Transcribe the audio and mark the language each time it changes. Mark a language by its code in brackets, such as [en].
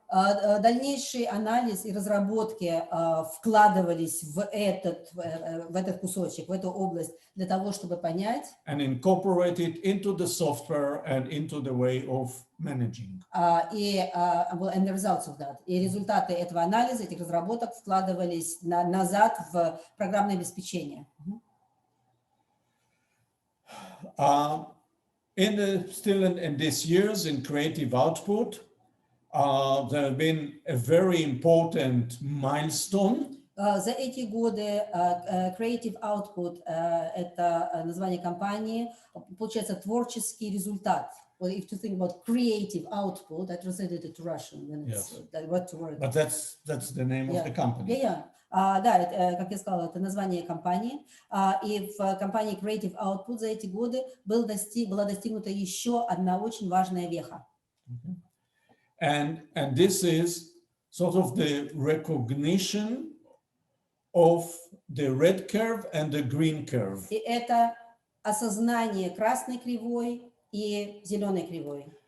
[ru] Дальнейший анализ и разработки вкладывались в этот кусочек, в эту область для того, чтобы понять. [en] And incorporate it into the software and into the way of managing. And the results of that. [ru] И результаты этого анализа, этих разработок вкладывались назад в программное обеспечение. [en] Still in these years in creative output, there have been a very important milestone. [ru] За эти годы Creative Output – это название компании, получается творческий результат. [en] Well, if you think about creative output, I translated it to Russian. When it's word to word. But that's the name of the company. [ru] Да, это, как я сказала, это название компании. И в компании Creative Output за эти годы была достигнута еще одна очень важная веха. [en] And this is sort of the recognition of the red curve and the green curve. [ru] И это осознание красной кривой и зеленой кривой.